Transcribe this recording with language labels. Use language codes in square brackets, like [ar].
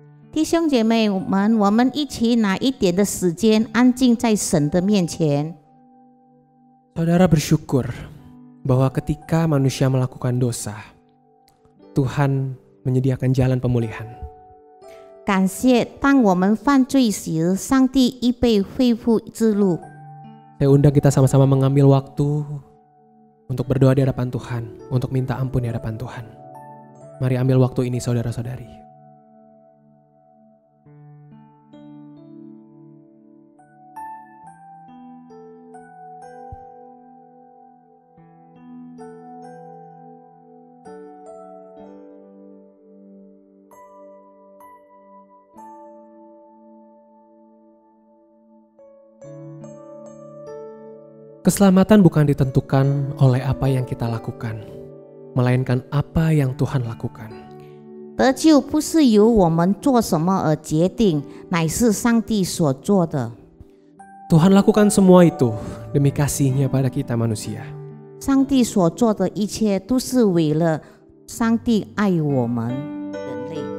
[zh] 弟兄姐妹们，我们一起拿一点的时间，安静在神的面前。 [id] Saudara bersyukur bahwa ketika manusia melakukan dosa, Tuhan menyediakan jalan pemulihan. [zh] 感谢，当我们犯罪时，上帝预备恢复之路。 [id] Saya undang kita sama-sama mengambil waktu untuk berdoa di hadapan Tuhan, untuk minta ampun di hadapan Tuhan. Mari ambil waktu ini saudara-saudari. Keselamatan bukan ditentukan oleh apa yang kita lakukan, melainkan apa yang Tuhan lakukan. [zh] 得救不是由我们做什么而决定，乃是上帝所做的。 [id] Tuhan lakukan semua itu demi kasih-Nya pada kita manusia. [zh] 上帝所做的一切都是为了上帝爱我们人类。